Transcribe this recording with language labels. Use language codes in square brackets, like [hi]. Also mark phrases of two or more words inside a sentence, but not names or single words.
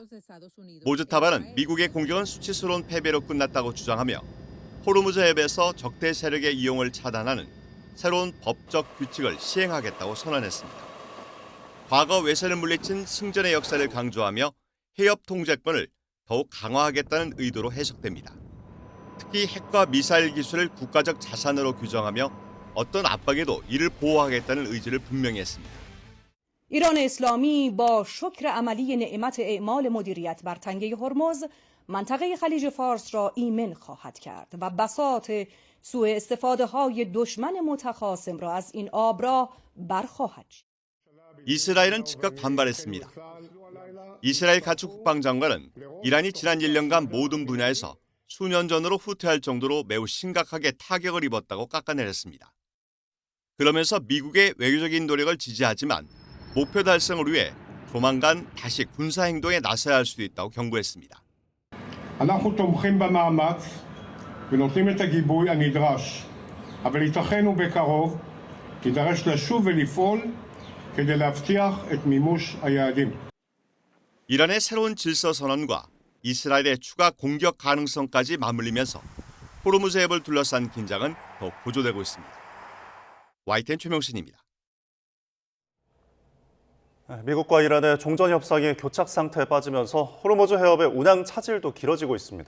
[ko] 모즈타바는 미국의 공격은 수치스러운 패배로 끝났다고 주장하며 호르무즈 해협에서 적대 세력의 이용을 차단하는 새로운 법적 규칙을 시행하겠다고 선언했습니다. 과거 외세를 물리친 승전의 역사를 강조하며 해협 통제권을 더욱 강화하겠다는 의도로 해석됩니다. 특히 핵과 미사일 기술을 국가적 자산으로 규정하며 어떤 압박에도 이를 보호하겠다는 의지를 분명히 했습니다. [fa] ایران اسلامی با شکر عملی نعمت اعمال مدیریت بر تنگه هرمز منطقه خلیج فارس را ایمن خواهد کرد و بساط سوء استفاده های دشمن متخاصم را از این آب را برخواهد شد. [ko] 이스라엘은 즉각 반발했습니다. 이스라엘 가축 국방장관은 이란이 지난 1년간 모든 분야에서 수년 전으로 후퇴할 정도로 매우 심각하게 타격을 입었다고 깎아내렸습니다. 그러면서 미국의 외교적인 노력을 지지하지만 목표 달성을 위해 조만간 다시 군사 행동에 나서야 할 수도 있다고 경고했습니다. [he] אנחנו תומכים במאמץ ונותנים את הגיבוי הנדרש, אבל ייתכן ובקרוב יידרש לשוב ולפעול כדי להבטיח את מימוש היעדים. [ko] 이란의 새로운 질서 선언과 이스라엘의 추가 공격 가능성까지 맞물리면서 호르무즈 해협을 둘러싼 긴장은 더 고조되고 있습니다. YTN 최명신입니다. 미국과 이란의 종전 협상이 교착 상태에 빠지면서 호르무즈 해협의 운항 차질도 길어지고 있습니다.